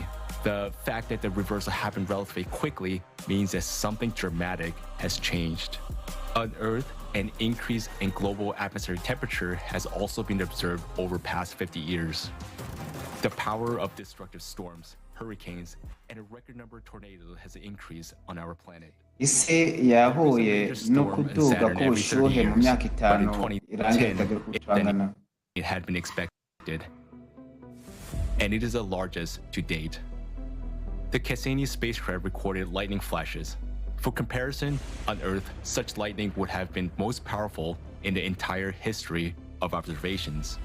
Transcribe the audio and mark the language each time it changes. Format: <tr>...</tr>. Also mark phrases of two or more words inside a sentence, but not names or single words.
<en>The fact that the reversal happened relatively quickly means that something dramatic has changed. On Earth, an increase in global atmospheric temperature has also been observed over past 50 years. The power of destructive storms, hurricanes, and a record number of tornadoes has increased on our planet.</en> <rn>isi yahuye no kuduga k'ubushyuhe mu myaka itanu irangiye itagira kucangana.</rn> <en>It had been expected, and it is the largest to date. The Cassini spacecraft recorded lightning flashes. For comparison, on Earth, such lightning would have been most powerful in the entire history of observations.</en>